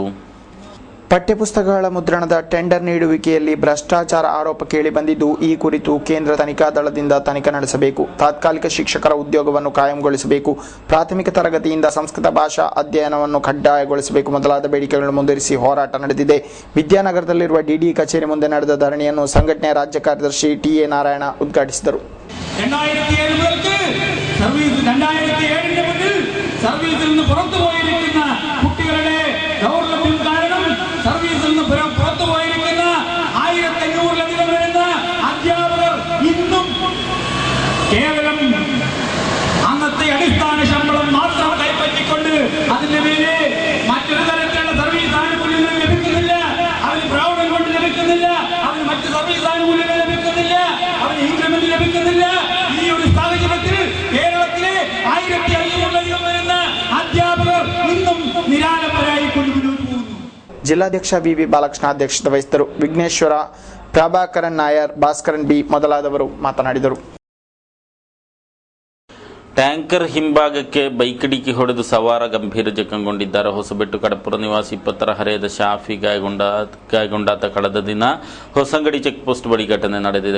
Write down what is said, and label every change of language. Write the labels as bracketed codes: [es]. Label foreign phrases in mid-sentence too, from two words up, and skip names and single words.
[kn] ಪಠ್ಯಪುಸ್ತಕಗಳ ಮುದ್ರಣದ ಟೆಂಡರ್ ನೀಡುವಿಕೆಯಲ್ಲಿ ಭ್ರಷ್ಟಾಚಾರ ಆರೋಪ ಕೇಳಿ ಬಂದಿದ್ದು, ಈ ಕುರಿತು ಕೇಂದ್ರ ತನಿಖಾ ದಳದಿಂದ ತನಿಖೆ ನಡೆಸಬೇಕು. ತಾತ್ಕಾಲಿಕ ಶಿಕ್ಷಕರ ಉದ್ಯೋಗವನ್ನು ಕಾಯಂಗೊಳಿಸಬೇಕು. ಪ್ರಾಥಮಿಕ ತರಗತಿಯಿಂದ ಸಂಸ್ಕೃತ ಭಾಷಾ ಅಧ್ಯಯನವನ್ನು ಕಡ್ಡಾಯಗೊಳಿಸಬೇಕು ಮೊದಲಾದ ಬೇಡಿಕೆಗಳನ್ನು ಮುಂದುವರಿಸಿ ಹೋರಾಟ ನಡೆದಿದೆ. ವಿದ್ಯಾನಗರದಲ್ಲಿರುವ DDE ಕಚೇರಿ ಮುಂದೆ ನಡೆದ ಧರಣಿಯನ್ನು ಸಂಘಟನೆಯ ರಾಜ್ಯ ಕಾರ್ಯದರ್ಶಿ TA ನಾರಾಯಣ ಉದ್ಘಾಟಿಸಿದರು. [ml] സർവീസിൽ നിന്ന് പുറത്തു പോയിരിക്കുന്ന 1500-ലധികം വരുന്ന അധ്യാപകർ ഇന്നും കേവലം അന്നത്തെ അടിസ്ഥാന ശമ്പളം മാത്രം കൈപ്പറ്റിക്കൊണ്ട് അതിന്റെ പേര് മറ്റൊരു തരത്തിലുള്ള സർവീസ് ആനുകൂല്യങ്ങൾ ലഭിക്കുന്നില്ല. അവന് പ്രൗഢം കൊണ്ട് ലഭിക്കുന്നില്ല, അവന് മറ്റ് സർവീസ് ആനുകൂല്യങ്ങൾ ലഭിക്കുന്നില്ല, അവന് ഇൻക്രിമെന്റ് ലഭിക്കുന്നില്ല. ഈ ഒരു സാഹചര്യത്തിൽ കേരളത്തിലെ 1500-ലധികം വരുന്ന അധ്യാപകർ ഇന്നും നിരാലംബരായി കൊണ്ട് മുന്നോട്ട് പോകുന്നു. [kn] ಜಿಲ್ಲಾಧ್ಯಕ್ಷ VV ಬಾಲಕೃಷ್ಣ ಅಧ್ಯಕ್ಷತೆ ವಹಿಸಿದರು. ವಿಘ್ನೇಶ್ವರ, ಪ್ರಭಾಕರನ್ ನಾಯರ್, ಭಾಸ್ಕರನ್ B ಮೊದಲಾದವರು ಮಾತನಾಡಿದರು. ಟ್ಯಾಂಕರ್ ಹಿಂಭಾಗಕ್ಕೆ ಬೈಕ್ ಡಿಕ್ಕಿ ಹೊಡೆದು ಸವಾರ ಗಂಭೀರ ಜಖಂಗೊಂಡಿದ್ದಾರೆ. ಹೊಸಬೆಟ್ಟು ಕಡಪುರ ನಿವಾಸಿ 20ರ ಹರೆಯದ ಶಾಫಿ ಗಾಯಗೊಂಡಾತ ಕಳೆದ ದಿನ ಹೊಸಂಗಡಿ ಚೆಕ್ ಪೋಸ್ಟ್ ಬಳಿ ಘಟನೆ ನಡೆದಿದೆ.